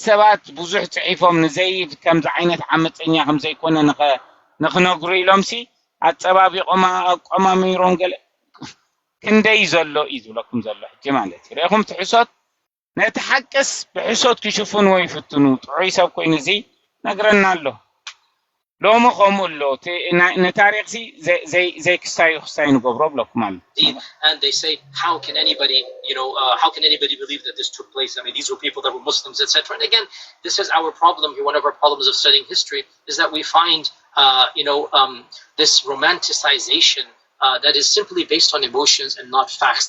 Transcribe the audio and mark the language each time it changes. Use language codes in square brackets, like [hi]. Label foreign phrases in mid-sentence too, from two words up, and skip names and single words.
[ti] ሰባት ብዙሕ ፅሒፎም ንዘይድ ከምዚ ዓይነት ዓመፀኛ ከም ዘይኮነ ንኽነግሩ ኢሎምሲ ኣፀባቢቆም ኣቆማሚሮም ገለ ክንደይ ዘሎ እዩ ዝብለኩም ዘሎ ሕጂ ማለት እዩ ርኢኹም ትሕሶት ነቲ ሓቅስ ብሕሶት ክሽፍኑ ወይ ይፍትኑ ጥዑይ ሰብ ኮይኑ እዚ ነግረና ኣሎ ሎሞ ከምኡ ኣሎ ነታሪክ ዘይ ክስታይ ንገብሮ ብለኩም ኣሎ [en] and they say how can anybody believe that this took place? I mean, these were people that were Muslims, etc. And again, this is our problem here. One of our problems of studying history is that we find this romanticization that is simply based on emotions and not facts.